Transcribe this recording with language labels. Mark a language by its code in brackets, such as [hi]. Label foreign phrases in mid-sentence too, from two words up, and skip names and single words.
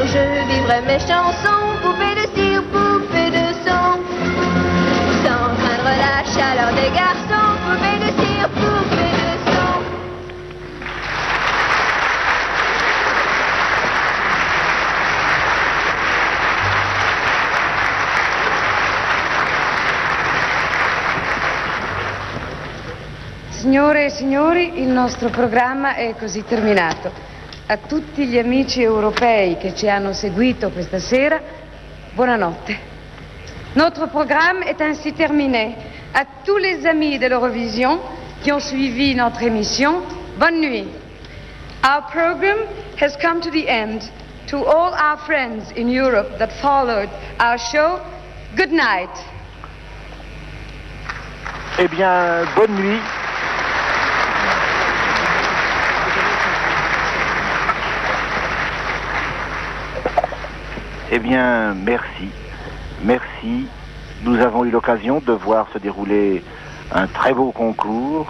[fr] de vivre mes chansons. Poupée de cire, poupée de son, sans craindre la chaleur des garçons. Poupée de cire, poupée de son. [it] Signore e signori, il nostro programma è così terminato. A tutti gli amici europei che ci hanno seguito questa sera, buonanotte. [fr] Notre programme est ainsi terminé. À tous les amis de l'Eurovision qui ont suivi notre émission, bonne nuit. [en] Our program has come to the end. To all our friends in Europe that followed our show, good night. [fr] Eh bien, bonne nuit. Eh bien, merci. Merci. Nous avons eu l'occasion de voir se dérouler un très beau concours.